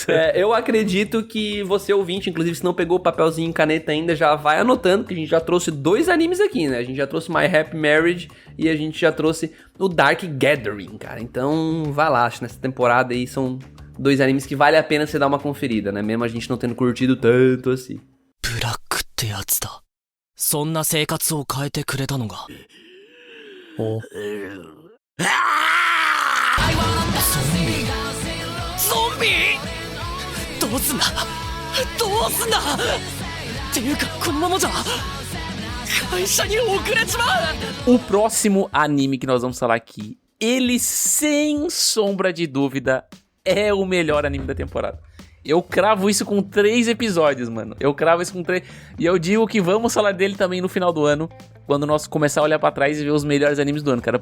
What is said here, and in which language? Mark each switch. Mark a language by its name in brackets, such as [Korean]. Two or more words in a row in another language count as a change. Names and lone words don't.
[Portuguese] Eu acredito que você, ouvinte, inclusive se não pegou o papelzinho e caneta ainda, já vai anotando, que a gente já trouxe 2 animes aqui, né? A gente já trouxe My Happy Marriage e a gente já trouxe o Dark Gathering, cara. Então, vai lá, acho que nessa temporada aí são 2 animes que vale a pena você dar uma conferida, né? Mesmo a gente não tendo curtido tanto assim. [Japanese] ブラックってやつだ。そんな生活を変えてくれたのが。お。ゾンビどうすんだっていうかこのままじゃ会社に遅れちまう。 [Portuguese] O próximo anime que nós vamos falar aqui, ele sem sombra de dúvida é o melhor anime da temporada. Eu cravo isso com 3 episódios, mano. E eu digo que vamos falar dele também no final do ano, quando nós começar a olhar pra trás e ver os melhores animes do ano, cara.